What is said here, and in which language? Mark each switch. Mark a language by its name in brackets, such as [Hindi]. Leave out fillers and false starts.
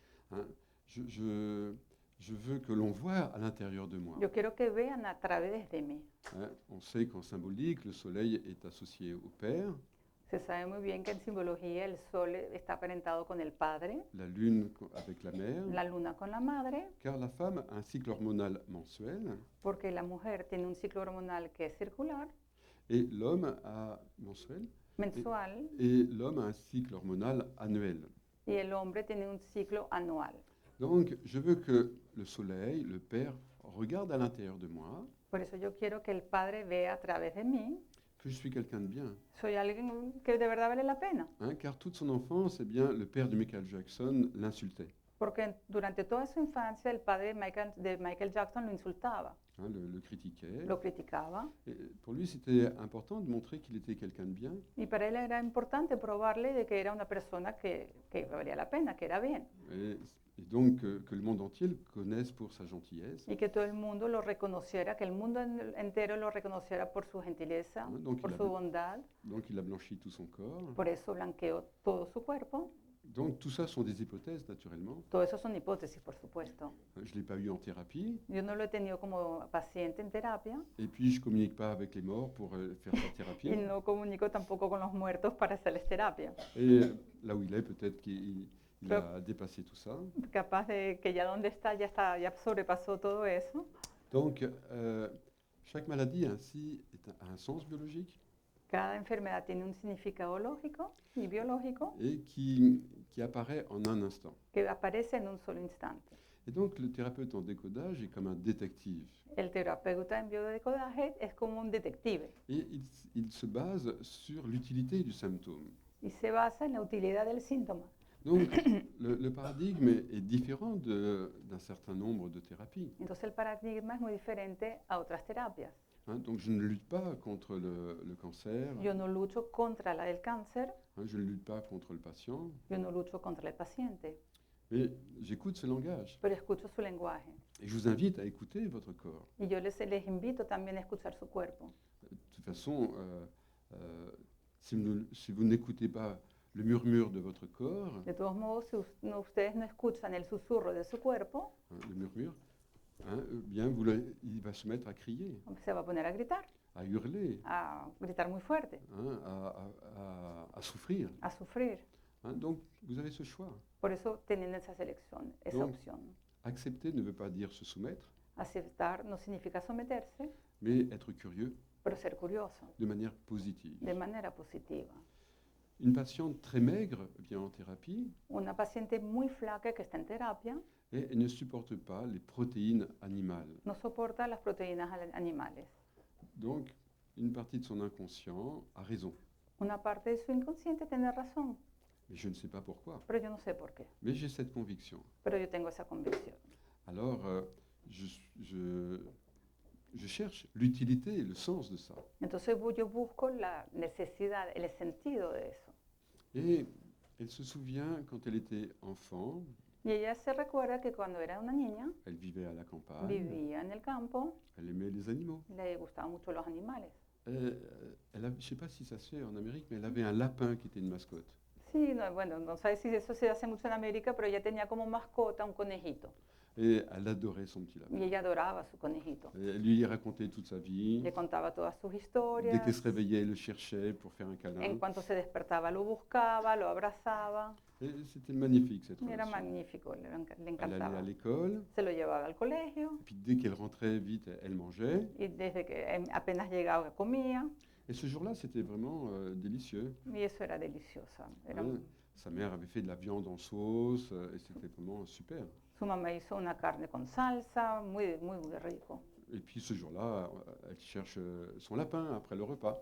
[French] Hein, je veux que l'on voit à l'intérieur de moi. [Spanish] Yo quiero que vean a través de mí. [French] Hein, on sait qu'en symbolique, le soleil est associé au Père, [Spanish] Se sabe muy bien que en simbología el sol está aparentado con el padre, [French] la lune avec la mère, [Spanish] la luna con la madre, [French] car la femme a un cycle hormonal mensuel [Spanish] porque la mujer tiene un ciclo hormonal que es circular, [French] et l'homme a mensuel [Spanish] mensual, [French] et l'homme a un cycle hormonal annuel. [Spanish] y el hombre tiene un ciclo anual. [French] Donc, je veux que le soleil, le Père, regarde à l'intérieur de moi, [Spanish] Por eso yo quiero que el padre vea a través de mí, [French] que je suis quelqu'un de bien. [Spanish] soy alguien que de verdad vale la pena. [French] Hein, car toute son enfance, eh bien, le père de Michael Jackson l'insultait. [Spanish] Porque durante toda su infancia el padre de Michael Jackson lo insultaba, [French] Hein, le critiquait. [Spanish] lo criticaba, [French] Et pour lui, c'était important de montrer qu'il était quelqu'un de bien. [Spanish] y para él era importante probarle de que era una persona que valía la pena, que era bien, [French] Et donc que le monde entier le connaisse pour sa gentillesse. [Spanish] y que todo el mundo lo reconociera, que el mundo entero lo reconociera por su gentileza, [French] Donc [Spanish] por [French] il a- [Spanish] su bondad. [French] Donc il a blanchi tout son corps. [Spanish] Por eso blanqueó todo su cuerpo. [French] Donc tout ça sont des hypothèses, naturellement. [Spanish] Todo eso son hipótesis, por supuesto. [French] Je ne l'ai pas eu en thérapie. [Spanish] Yo no lo he tenido como paciente en terapia [French] Et puis je ne communique pas avec les morts pour faire sa thérapie. [Spanish] y no comunico tampoco con los muertos para hacerles terapia. [French] Et là où il est, peut-être qu'il a dépassé tout ça. [Spanish] Capaz de que ya donde está, ya sobrepasó todo eso. [French] Donc, chaque maladie ainsi a un sens biologique [Spanish] Cada enfermedad tiene un significado lógico y biológico [French] et qui apparaît en un instant. [Spanish] que aparece en un solo instante. [French] Et donc, le thérapeute en décodage est comme un détective. [Spanish] El terapeuta en biodecodificación es como un detective [French] Et il se base sur l'utilité du symptôme. [Spanish] y se basa en la utilidad del síntoma. [French] Donc, le paradigme est différent d'un certain nombre de thérapies. [Spanish] Entonces el paradigma es muy diferente a otras terapias. [French] Hein, donc, je ne lutte pas contre le cancer, [Spanish] Yo no lucho contra la del cáncer, [French] hein, je ne lutte pas contre le patient, [Spanish] yo no lucho contra el paciente, [French] mais j'écoute ce langage. [Spanish] pero escucho su lenguaje. [French] Et je vous invite à écouter votre corps. [Spanish] Y yo les invito también a escuchar su cuerpo. [French] De toute façon, si vous n'écoutez pas le murmure de votre corps, [Spanish] De todos modos, si ustedes no escuchan el susurro de su cuerpo, [French] hein, le murmure, hein, bien il va se mettre à crier, [Spanish] se va a poner a [French] hurler, [Spanish] gritar muy fuerte, [French] hein, à souffrir. [Spanish] a sufrir. [French] Hein. Donc, vous avez ce choix. [Spanish] Por eso tienen esa selección, esa [French] Donc, [Spanish] opción. [French] Accepter ne veut pas dire se soumettre, [Spanish] Aceptar no significa someterse, [French] mais être curieux [Spanish] pero ser curioso, [French] de manière positive. [Spanish] de manera positiva. [French] Une patiente très maigre vient en thérapie [Spanish] Una paciente muy flaca que está en terapia [French] et elle ne supporte pas les protéines animales. [Spanish] no soporta las proteínas animales. [French] Donc, une partie de son inconscient a raison. [Spanish] Una parte de su inconsciente tiene razón, [French] Mais je ne sais pas pourquoi. [Spanish] pero yo no sé por qué. [French] Mais j'ai cette conviction. [Spanish] Pero yo tengo esa convicción. [French] Alors, je cherche l'utilité et le sens de ça. [Spanish] Entonces yo busco la necesidad, el sentido de eso. [French] Et elle se souvient quand elle était enfant, [Spanish] Y ella se recuerda que cuando era una niña, [French] elle vivait à la campagne, [Spanish] vivía en el campo, [French] elle aimait les animaux. [Spanish] le gustaban mucho los animales. [French] Je ne sais pas si ça se fait en Amérique, mais elle avait un lapin qui était une mascotte. [Spanish] Sí, no, bueno, no sé si eso se hace mucho en América, pero ella tenía como mascota un conejito. [French] Et elle adorait son petit lapin. [Spanish] Y ella adoraba a su conejito. [French] Et elle lui racontait toute sa vie. [Spanish] Le contaba todas sus [French] Dès [Spanish] historias. [French] qu'elle se réveillait, elle le cherchait pour faire un [Spanish] En [French] câlin. [Spanish] cuanto se despertaba, lo buscaba, lo abrazaba. [French] Et c'était magnifique cette [Spanish] Y era [French] relation. [Spanish] magnífico, le [French] Elle allait [Spanish] encantaba. [French] à l'école, [Spanish] Se lo llevaba al colegio [French] et puis dès qu'elle rentrait vite, elle mangeait. [Spanish] y desde que apenas llegaba comía [French] Et ce jour-là, c'était vraiment délicieux. [Spanish] y eso era delicioso. Era [French] Hein. Sa mère avait fait de la viande en sauce et c'était vraiment super. [Spanish] Su mamá hizo una carne con salsa, muy, muy, muy rico. [French] Et puis ce jour-là, elle cherche son lapin après le repas.